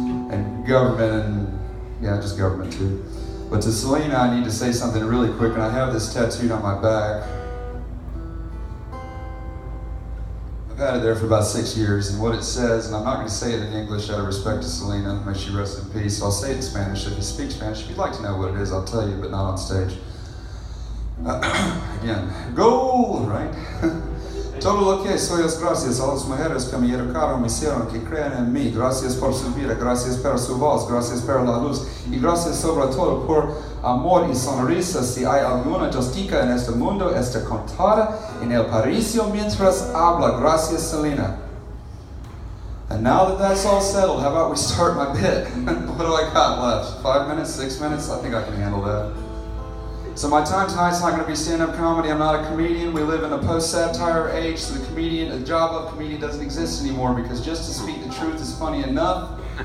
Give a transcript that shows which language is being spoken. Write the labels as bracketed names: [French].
[English] And government, and yeah, just government too. But to Selena, I need to say something really quick, and I have this tattooed on my back. I've had it there for about 6 years, and what it says, and I'm not going to say it in English out of respect to Selena, may she rest in peace. I'll say it in Spanish. If you speak Spanish, if you'd like to know what it is, I'll tell you, but not on stage. Again, goal, right? [Spanish] Todo lo que soy es gracias a las mujeres que me educaron, me hicieron, que creen en mí. Gracias por su vida, gracias por su voz, gracias por la luz y gracias sobre todo por amor y sonrisa. Si hay alguna justica en este mundo, está contada en el paricio mientras habla. Gracias, Selena. [English] And now that that's all settled, how about we start my bit? What do I got left? 5 minutes, 6 minutes? I think I can handle that. So my time tonight's not going to be stand-up comedy. I'm not a comedian. We live in a post-satire age, so the job of comedian doesn't exist anymore because just to speak the truth is funny enough.